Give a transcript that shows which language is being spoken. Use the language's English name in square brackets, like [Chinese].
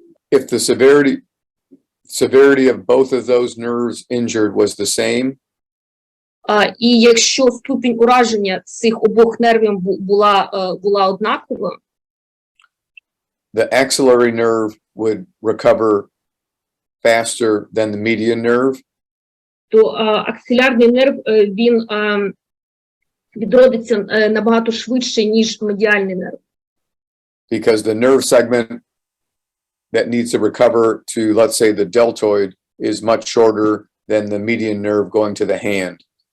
[English] If the severity of both of those nerves injured was the same, [Ukrainian] і якщо ступінь ураження цих обох нервів була однакова, [English] the axillary nerve would recover faster than the median nerve. [Ukrainian] То аксилярний нерв, він відродиться набагато швидше, ніж медіальний нерв. [English] Because the nerve segment that needs to recover to, let's say, the deltoid is much shorter than the median nerve going to the hand.